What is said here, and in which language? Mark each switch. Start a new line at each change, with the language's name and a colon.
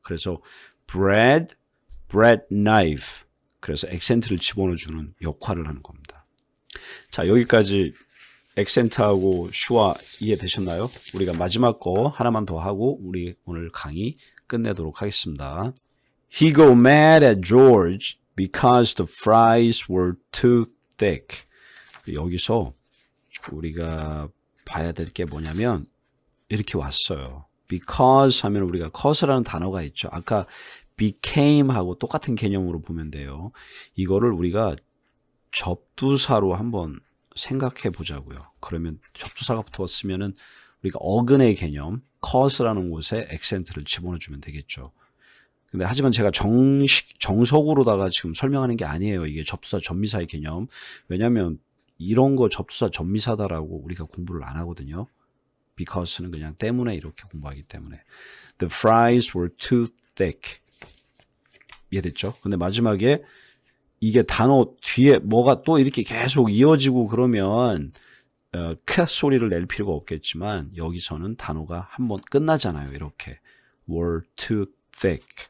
English: 그래서 bread knife.
Korean: 그래서 액센트를 집어넣어주는 역할을 하는 겁니다. 자, 여기까지 액센트하고 슈와 이해되셨나요? 우리가 마지막 거 하나만 더 하고 우리 오늘 강의 끝내도록 하겠습니다.
English: He got mad at George because the fries were too thick.
Korean: 여기서 우리가 봐야 될 게 뭐냐면 이렇게 왔어요. because 하면 우리가 cause라는 단어가 있죠. 아까 became하고 똑같은 개념으로 보면 돼요. 이거를 우리가 접두사로 한번 생각해 보자고요. 그러면 접두사가 붙었으면은 우리가 어근의 개념, cause라는 곳에 액센트를 집어넣어 주면 되겠죠. 근데 하지만 제가 정석으로다가 지금 설명하는 게 아니에요. 이게 접두사 전미사의 개념. 왜냐하면 이런 거 접두사 전미사다라고 우리가 공부를 안 하거든요. because는 그냥 때문에 이렇게 공부하기 때문에.
English: The fries were too thick.
Korean: 이해됐죠? 근데 마지막에 이게 단어 뒤에 뭐가 또 이렇게 계속 이어지고 그러면 크 소리를 낼 필요가 없겠지만 여기서는 단어가 한번 끝나잖아요. 이렇게
English: were too thick.